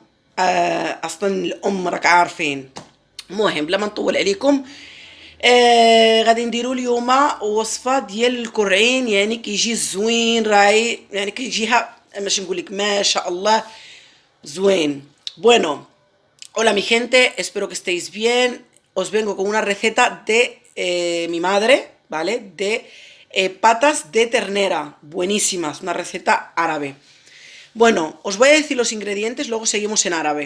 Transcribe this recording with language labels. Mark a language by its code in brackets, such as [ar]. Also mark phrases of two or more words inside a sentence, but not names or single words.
[ar] اصلا الام راك عارفين. المهم بلا ما نطول عليكم، غادي نديرو اليوم وصفه ديال الكرعين، يعني كيجي زوين راي، يعني كيجيها ماشي نقول لك ما شاء الله زوين. [es] Bueno, hola mi gente, espero que estéis bien. Os vengo con una receta de mi madre, ¿vale? De patas de ternera, buenísimas, una receta árabe. Bueno, os voy a decir los ingredientes, luego seguimos en árabe.